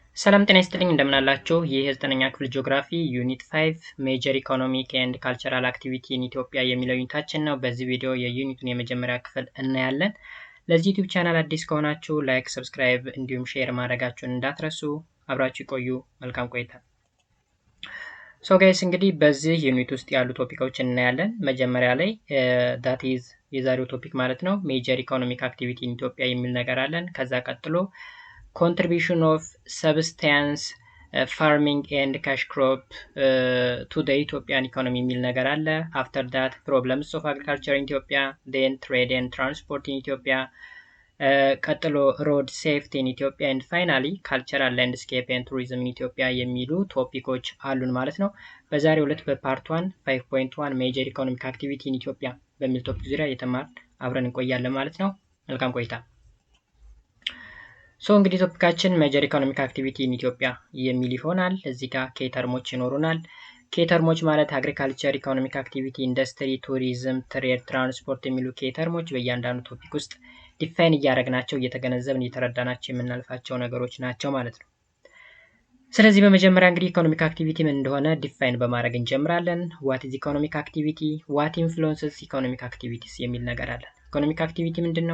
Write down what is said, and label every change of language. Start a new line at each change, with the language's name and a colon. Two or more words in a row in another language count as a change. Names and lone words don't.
Amharic: ሰላም ጤና ይስጥልኝ እንደምን አላችሁ? ይህ የዘጠነኛ ክፍል
English: Geography Unit 5 Major Economic and Cultural Activity in Ethiopia
Amharic: የሚለው ዩኒታችን ነው። በዚህ ቪዲዮ የዩኒቱን የመጀመሪያ ክፍል እናያለን። ለዚህ ዩቲዩብ ቻናል አዲስ ከሆናችሁ
English: like, subscribe
Amharic: እንዲሁም ሼር ማድረጋችሁን እንዳትረሱ። አብራችሁ ቆዩ። መልካም ቆይታ።
English: so guys
Amharic: እንግዲህ በዚህ ዩኒት ውስጥ ያሉ ቶፒኮችን እናያለን። መጀመሪያ ላይ
English: that is
Amharic: የዛሬው ቶፒክ ማለት ነው
English: major economic activity in Ethiopia
Amharic: የሚል ነገር አለን። ከዛ ቀጥሎ
English: contribution of subsistence farming and cash crop to the Ethiopian economy
Amharic: የሚል ነገር አለ።
English: after that problems of agriculture in Ethiopia, then trade and transport in Ethiopia, ቀጥሎ road safety in Ethiopia, and finally cultural landscape and tourism in Ethiopia
Amharic: የሚሉ ቶፒኮች አሉን ማለት ነው። በዛሬው ዕለት በፓርት 1 5.1
English: major economic activity in Ethiopia
Amharic: በሚል ቶፒክ ዙሪያ የተማርን አብረን እንቆያለን ማለት ነው። መልካም ቆይታ። ሶ እንግዲህ ቶፒካችን
English: major economic activity in Ethiopia
Amharic: የሚል ይሆናል። እዚህ ጋር ኬተርሞች ይኖሩናል። ኬተርሞች ማለት
English: agriculture, economic activity, industry, tourism, trade, transport
Amharic: የሚሉ ኬተርሞች በእያንዳንዱ ቶፒክ ውስጥ ዲፋይን እያደረግናቸው እየተገነዘብን እየተረዳናቸው የምናልፋቸው ነገሮች ናቸው ማለት ነው። ስለዚህ በመጀመሪያ እንግዲህ
English: economic activity
Amharic: ምን እንደሆነ ዲፋይን በማድረግ እንጀምራለን።
English: What is economic activity, what influences economic activities
Amharic: የሚል ነገር አለ።
English: economic activity
Amharic: ምንድነው?